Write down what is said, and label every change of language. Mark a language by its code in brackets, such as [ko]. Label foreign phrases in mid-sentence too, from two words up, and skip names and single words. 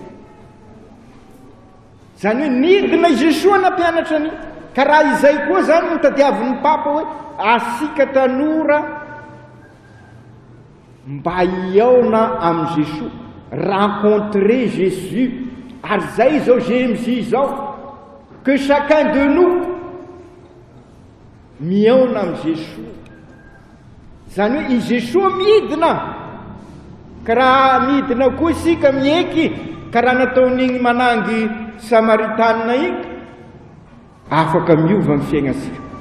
[mg] Zany hoe nidina i Jesoa nampianatra an'iny. Ka raha izay koa zany ny tadiavin'ny Papa hoe asika tanora mba hiaona amin'ny Jesoa, [fr] rencontrer Jésus. [mg] Ary zay zao GMJ zao, [fr] que chacun de nous [mg] miaona amin'ny [fr] Jesoa. [mg] Zany hoe i Jesoa midina. Ka raha midina koa isika mieky ka raha nataon'igny manangy Samaritanina iny, afaka miova amin'ny fiainasika.